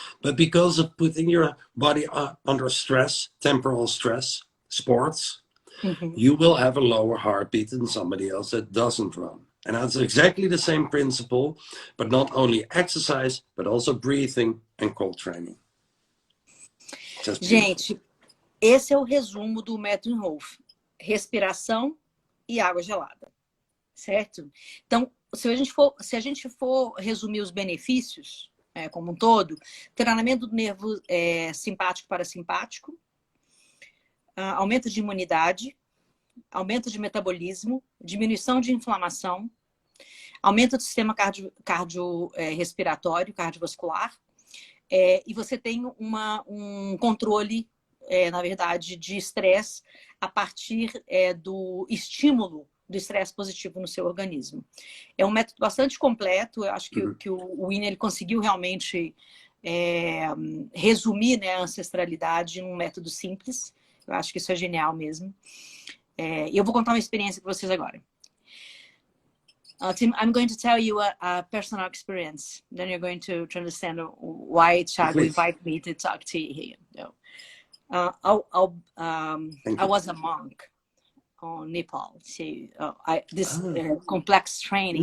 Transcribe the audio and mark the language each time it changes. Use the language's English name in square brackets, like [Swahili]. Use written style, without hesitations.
[English] But because of putting your body under stress, temporal stress, sports, you will have a lower heartbeat than somebody else that doesn't run. And that's exactly the same principle, but not only exercise, but also breathing and cold training. Just beautiful. [Portuguese] Gente, esse é o resumo do método Inhofe. Respiração e água gelada, certo? Então, se a gente for resumir os benefícios como um todo, treinamento do nervo simpático parasimpático, aumento de imunidade, aumento de metabolismo, diminuição de inflamação, aumento do sistema cardiorrespiratório, cardiovascular, e você tem um controle, na verdade, de estresse a partir do estímulo do estresse positivo no seu organismo. É um método bastante completo, eu acho que o Winnie ele conseguiu realmente resumir, né, a ancestralidade num método simples. Eu acho que isso é genial mesmo. Eu vou contar uma experiência para vocês agora. [English] Tim, I'm going to tell you a personal experience. Then you're going to understand why Thiago invited me to talk to you here. I was a monk on Nepal. So complex training.